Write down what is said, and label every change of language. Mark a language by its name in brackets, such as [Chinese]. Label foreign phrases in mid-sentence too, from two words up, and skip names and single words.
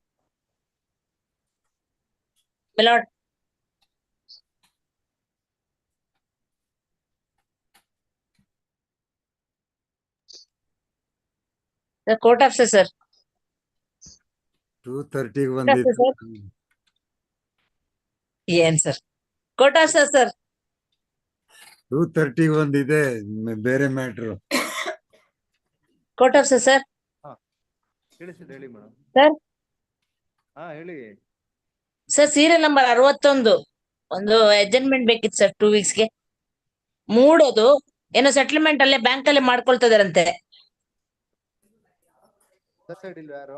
[English] My lord, the court officer, sir. 2:30 Court officer, sir. Yes, sir. Court officer, sir. [Kannada] 2:30 ಒಂದಿದೆ ಬೇರೆ ಮ್ಯಾಟ್ರು. [English] Court officer, sir. [Kannada] ಕೇಳಿಸಿದೆ ಹೇಳಿ ಮೇಡಮ್. [English] Sir. [Kannada] ಹೇಳಿ. ಸರ್ [English] serial number [Kannada] 61 ಒಂದು ಅಡ್ಜಸ್ಟ್ಮೆಂಟ್ ಬೇಕಿತ್ತು ಸರ್ 2 weeks ಗೆ. ಮೂಡೋದು ಏನೋ ಸೆಟಲ್ಮೆಂಟ್ ಅಲ್ಲೇ ಬ್ಯಾಂಕ್ ಅಲ್ಲೇ ಮಾಡ್ಕೊಳ್ತಿದಾರಂತೆ. ಸೈಡ್ ಇಲ್ವಾ ಯಾರು?